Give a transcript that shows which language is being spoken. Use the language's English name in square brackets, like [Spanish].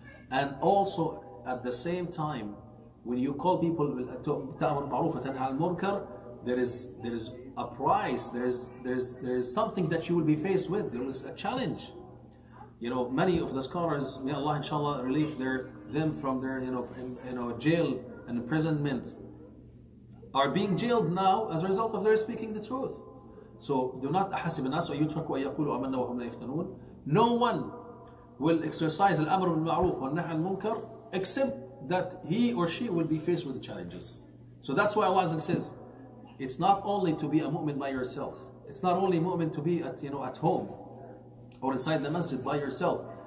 [English] And also at the same time, when you call people to ta'amur ma'ruf wa tanha al-munkar, there is a price. There is something that you will be faced with. There is a challenge. Many of the scholars, may Allah inshallah relieve them from their jail and imprisonment, are being jailed now as a result of their speaking the truth. So do not [Arabic] أحسب الناس ويتركوا أن يقولوا آمنا وهم لا يفتنون. [English] No one will exercise al-amr bil-ma'ruf wa nahy al-munkar except that he or she will be faced with the challenges. So that's why Allah says, it's not only to be a mu'min by yourself. It's not only mu'min to be at home or inside the masjid by yourself.